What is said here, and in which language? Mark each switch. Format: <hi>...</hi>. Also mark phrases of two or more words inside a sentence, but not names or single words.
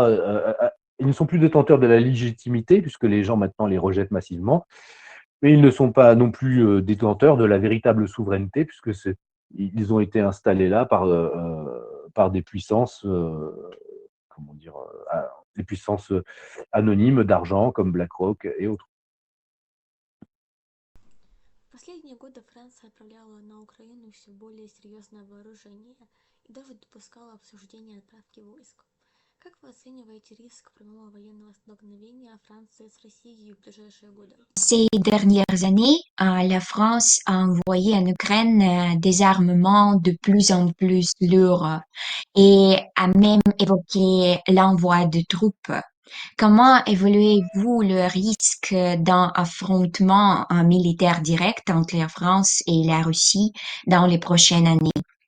<fr>Ils ne sont plus détenteurs de la légitimité, puisque les gens maintenant les rejettent massivement, mais ils ne sont pas non plus détenteurs de la véritable souveraineté, puisque ils ont été installés là par des puissances, comment dire, des puissances anonymes d'argent comme BlackRock et autres.</fr> <ru>В последние годы Франция отправляла на Украину все более серьезное вооружение и даже допускала обсуждение отправки войск. Как вы оцениваете риск прямого военного столкновения Франции с Россией в ближайшие годы?</ru> <fr>Ces dernières années, la France a envoyé en Ukraine des armements de plus en plus lourds et a même évoqué l'envoi de troupes. Comment évaluez-vous le risque d'un affrontement militaire direct entre la France et la Russie dans les prochaines années?</fr>